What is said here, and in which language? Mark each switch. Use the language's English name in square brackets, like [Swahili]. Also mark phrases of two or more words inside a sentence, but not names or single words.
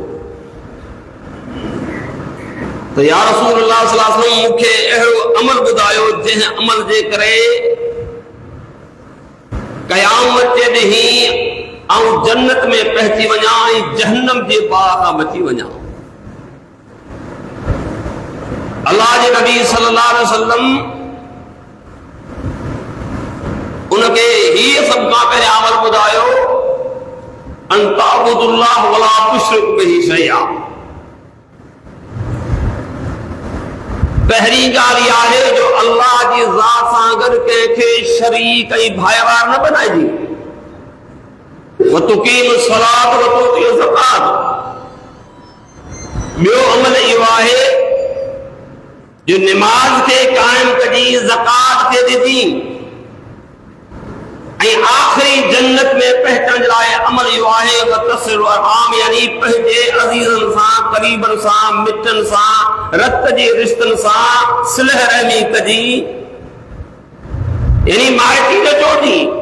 [Sindhi] تو [Arabic] یا رسول اللہ صلی اللہ علیہ وسلم [Sindhi] مکھے اہڑو عمل بدایو جن عمل جے کرے قیامت جے ڏينهن آؤں جنت میں پہچی وجا جہنم جے باغ بچی وجا۔ اللہ کے نبی [Arabic] صلی اللہ علیہ وسلم [Sindhi] उनखे हीअ सभ खां पहिरियां अमल ॿुधायो, [Arabic] أن تعبد الله ولا تشرك به شيئا. [Sindhi] पहिरीं ॻाल्हि इहा आहे जो अल्लाह जी ज़ात सां गॾु कंहिंखे शरीक ऐं भाईवार न बनाइजे। [Arabic] وتقيم الصلاة وتؤتي الزكاة. [Sindhi] ॿियो अमल इहो आहे जो निमाज़ खे क़ाइम कजी, ज़कात खे ॾिनी, ऐं आख़िरी जन्नत में पहुचण जे लाइ अमल इहो आहे [Arabic] وتصل الأرحام, [Sindhi] यानी पंहिंजे अज़ीज़नि सां, क़रीबनि सां, मिटनि सां, रत जे रिश्तनि सां सिलह रहमी कजी, यानी माइटी न जोड़ी।